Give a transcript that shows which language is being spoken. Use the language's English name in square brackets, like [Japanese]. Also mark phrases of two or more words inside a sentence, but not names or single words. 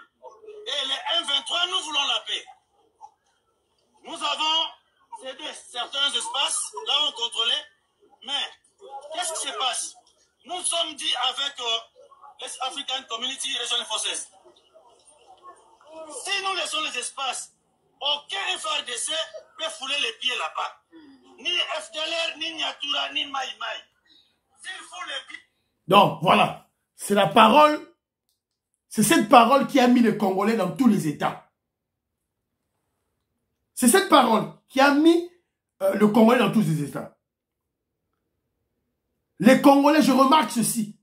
[French] Et les M23, nous voulons la paix. Nous avons cédé certains espaces, là où on contrôlait, mais qu'est-ce qui se passe? Nous sommes dit avec les [English] African Community Regional Forces. [French] Si nous laissons les espaces, aucun FRDC peut fouler les pieds là-bas. Ni FDLR, ni Nyatura, ni Maï Maï. S'ils foulent les pieds... Donc, voilà. C'est la parole. C'est cette parole qui a mis les Congolais dans tous les États. C'est cette parole qui a mis le Congolais dans tous les États. Les Congolais, je remarque ceci.